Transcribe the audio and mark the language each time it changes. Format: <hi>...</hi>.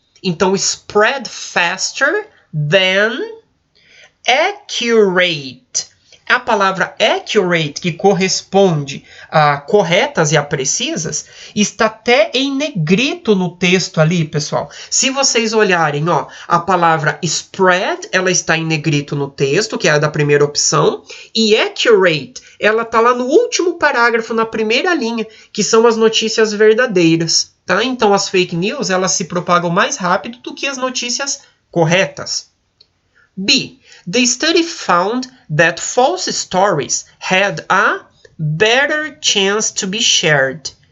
<pt>Então,</pt> <en>spread faster than accurate.</en> <pt>A palavra accurate, que corresponde a corretas e a precisas, está até em negrito no texto ali, pessoal. Se vocês olharem, ó, a palavra spread, ela está em negrito no texto, que é a da primeira opção, e accurate, ela está lá no último parágrafo, na primeira linha, que são as notícias verdadeiras. Tá? Então, as fake news, elas se propagam mais rápido do que as notícias corretas. B.</pt> <en>The study found that false stories had a better chance to be shared.</en>